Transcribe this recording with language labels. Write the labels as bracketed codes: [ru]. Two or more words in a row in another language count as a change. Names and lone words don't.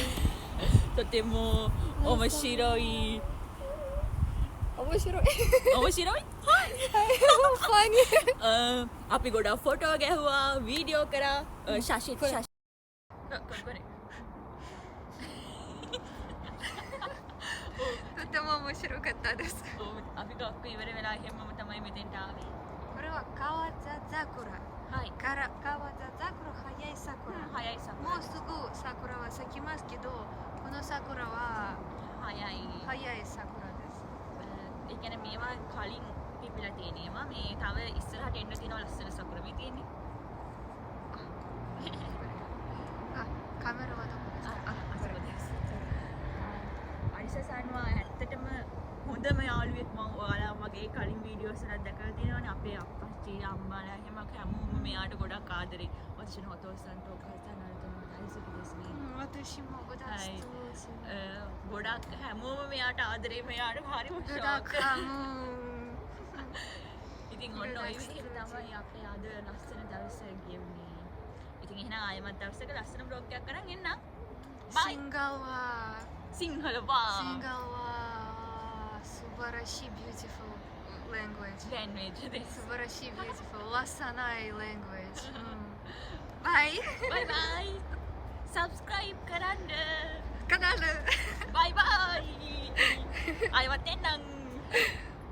[ja] とても面白い。面白い。面白い? [en] funny. [si] අපි ගොඩක් ෆොටෝ ගැහුවා, වීඩියෝ කරා, ශාෂි. [ja] これ。とても面白かったです。 [si] අපි ගොක්ක ඉවර වෙලා හැමම තමයි මෙතෙන්ට ආවේ. [ja] これは川座桜。はい。川座桜早い桜。早い桜。もうすぐ桜は咲きますけど、この桜は早い。早い桜です。 [si] ඒ කියන්නේ මේවා කලින් පිපිලා තියෙනවා. මේ තව ඉස්සරහට එන්න තියෙන ලස්සන සකුර මේ තියෙන්නේ. [ja] あ、カメラはどこですか? あそこです。 [si] අනිසා සන්වා ඇත්තටම හොඳම යාළුවෙක් මම ඔයාලා මගේ කලින් වීඩියෝස් වල දැකලා තියෙනවානේ අපේ අප්පච්චි අම්මාලා එහෙම හැමෝම මෙයාට ගොඩක් ආදරේ. [ja] 私のお父さんとお母さんなど大好きですね。私私もうだつと [si] ගොඩක් හැමෝම මෙයාට ආදරේ මෙයාට හරි ගොඩක් හමු ඉතින් ඔන්න ඔය විදිහට තමයි අපේ අද ලස්සන දවස ගෙවුනේ. ඉතින් එහෙනම් ආයෙමත් දවසක ලස්සන බ්ලොග් එකක් කරන් එන්නම්. බයි. සිංහල වා. [en] සුබරශී beautiful language. this. සුබරශී beautiful ලස්සනයි language. Bye. Bye bye. [si] Subscribe කරන්න. Kanal. [en] Bye bye. [si] ආයෙමත් එන්නම්.